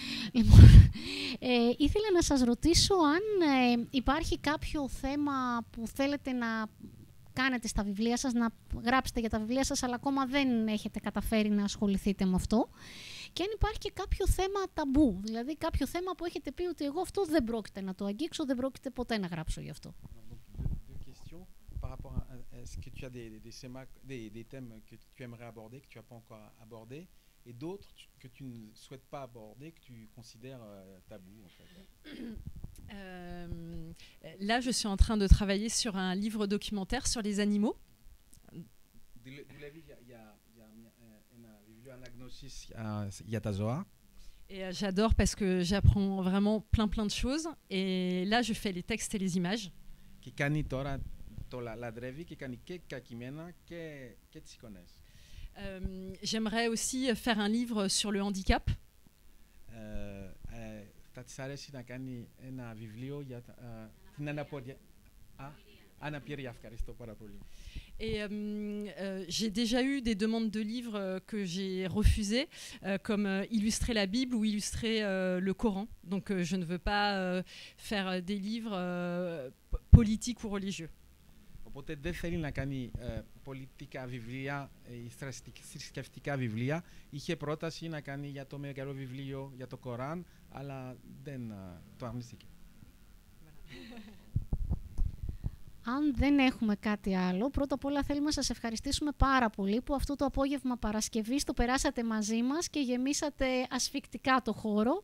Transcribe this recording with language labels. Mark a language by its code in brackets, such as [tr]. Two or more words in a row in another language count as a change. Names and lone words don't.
[el] Ήθελα να σας ρωτήσω αν υπάρχει κάποιο θέμα που θέλετε να κάνετε στα βιβλία σας, να γράψετε για τα βιβλία σας, αλλά ακόμα δεν έχετε καταφέρει να ασχοληθείτε με αυτό. Και αν υπάρχει και κάποιο θέμα ταμπού, δηλαδή κάποιο θέμα που έχετε πει ότι εγώ αυτό δεν πρόκειται να το αγγίξω, δεν πρόκειται ποτέ να γράψω γι' αυτό. [fr] Par rapport à est-ce que tu as des thèmes que tu aimerais aborder, que tu n'as pas encore abordés, et d'autres que tu ne souhaites pas aborder, que tu considères tabous en fait. Là, je suis en train de travailler sur un livre documentaire sur les animaux. Et j'adore parce que j'apprends vraiment plein de choses. Et là, je fais les textes et les images. J'aimerais aussi faire un livre sur le handicap. [el] Θα της αρέσει να κάνει ένα βιβλίο για την αναπηρία. Ευχαριστώ πάρα πολύ. [fr] Et j'ai déjà eu des demandes de livres que j'ai refusées, comme illustrer la Bible ou illustrer le Coran. Donc je ne veux pas faire des livres politiques ou religieux. [el] Οπότε δεν θέλει να κάνει πολιτικά βιβλία ή θρησκευτικά βιβλία. Είχε πρόταση να κάνει για το μεγάλο βιβλίο, για το Κοράν, αλλά δεν το αρνήθηκε. Αν δεν έχουμε κάτι άλλο, πρώτα απ' όλα θέλουμε να σας ευχαριστήσουμε πάρα πολύ που αυτό το απόγευμα Παρασκευής το περάσατε μαζί μας και γεμίσατε ασφικτικά το χώρο.